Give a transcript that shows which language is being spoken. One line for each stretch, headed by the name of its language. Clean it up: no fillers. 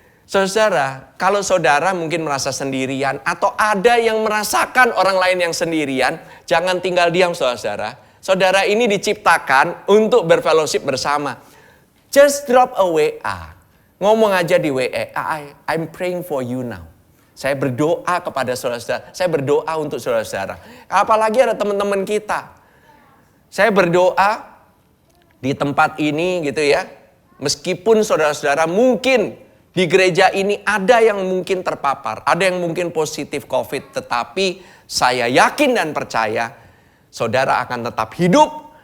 Indonesian: Saudara, kalau saudara mungkin merasa sendirian atau ada yang merasakan orang lain yang sendirian, jangan tinggal diam, saudara. Saudara ini diciptakan untuk berfellowship bersama.
English: Just drop a WA.
Indonesian: Ngomong aja di WA,
English: I'm praying for you now.
Indonesian: Saya berdoa kepada saudara-saudara. Saya berdoa untuk saudara-saudara. Apalagi ada teman-teman kita. Saya berdoa di tempat ini gitu ya. Meskipun saudara-saudara mungkin di gereja ini ada yang mungkin terpapar. Ada yang mungkin positif COVID. Tetapi saya yakin dan percaya saudara akan tetap hidup.